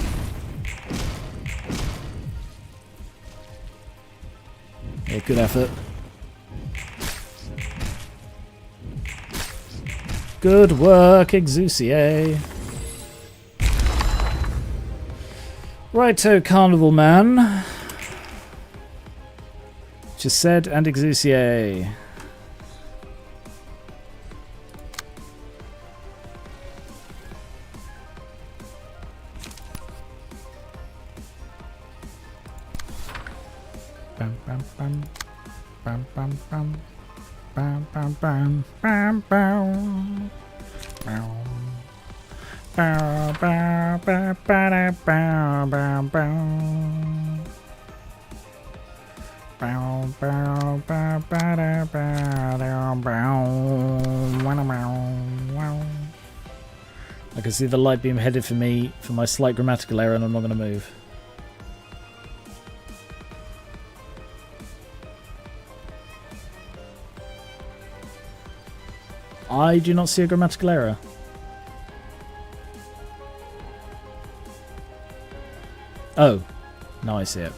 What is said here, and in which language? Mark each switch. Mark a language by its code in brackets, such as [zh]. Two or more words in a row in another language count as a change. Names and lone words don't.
[en] Yeah, good effort. Good work, Exusier. Righto, Carnival Man. Just said, and Exusier. Bam, bam, bam. Bam, bam, bam. Bam, bam, bam. Bam, bam. Bow. Bow, bow, bow, bow, bow, bow, bow. I can see the light beam headed for me for my slight grammatical error, and I'm not going to move. I do not see a grammatical error. Oh, now I see it.